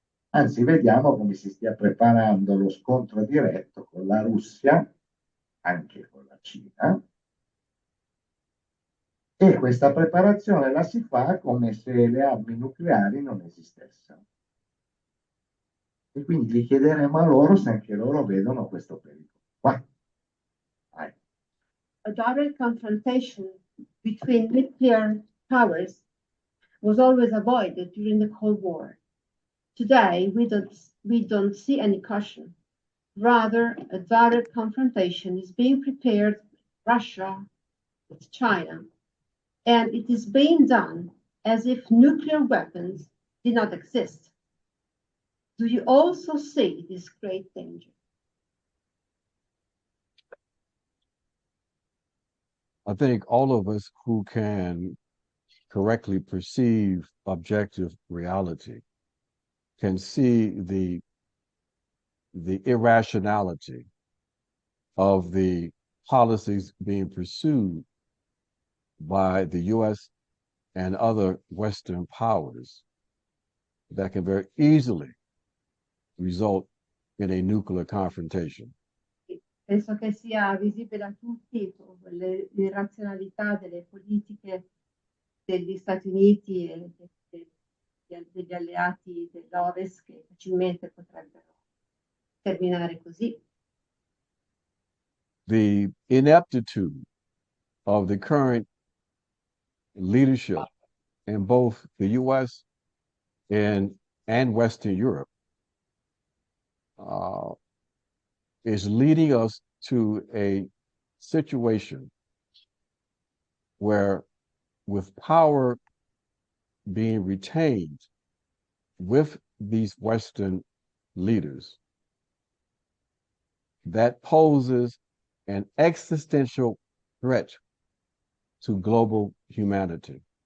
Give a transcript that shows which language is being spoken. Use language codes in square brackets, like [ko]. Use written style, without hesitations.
[it] Anzi, vediamo come si stia preparando lo scontro diretto con la Russia, anche con la Cina, e questa preparazione la si fa come se le armi nucleari non esistessero. E quindi gli chiederemo a loro se anche loro vedono questo pericolo. Vai. [en] A direct confrontation between nuclear powers was always avoided during the Cold War. Today, we don't see any caution. Rather, a direct confrontation is being prepared with Russia, with China, and it is being done as if nuclear weapons did not exist. Do you also see this great danger? I think all of us who can correctly perceive objective reality can see the irrationality of the policies being pursued by the U.S. and other Western powers that can very easily result in a nuclear confrontation. [it] Penso che sia visibile a tutti l'irrazionalità delle politiche degli Stati Uniti e degli alleati dell'Ovest che facilmente potrebbero terminare così. [en] The ineptitude of the current leadership in both the U.S. and Western Europe is leading us to a situation where, with power being retained with these Western leaders, that poses an existential threat to global humanity.